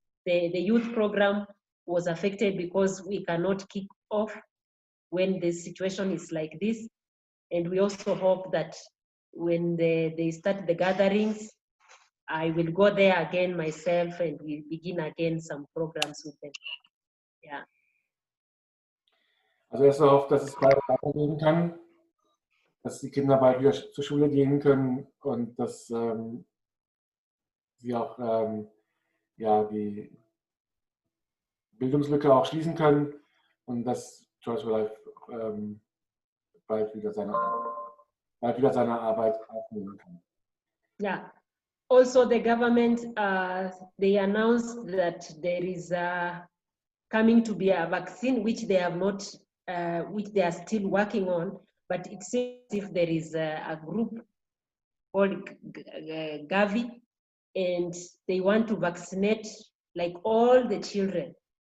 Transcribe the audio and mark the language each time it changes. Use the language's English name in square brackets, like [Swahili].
[English] The youth program was affected because we cannot kick off when the situation is like this. And we also hope that when they start the gatherings, I will go there again myself and we begin again some programs with them. Yeah. [German] Also erst hofft, dass es bald weitergehen kann, dass die Kinder bald wieder zur Schule gehen können und dass sie auch die Bildungslücke auch schließen können und dass Choice for Life bald wieder seine Arbeit aufnehmen kann. [English] Yeah. Also, the government, they announced that there is coming to be a vaccine, which they have not, which they are still working on, but it seems if there is a group called Gavi, and they want to vaccinate like all the children.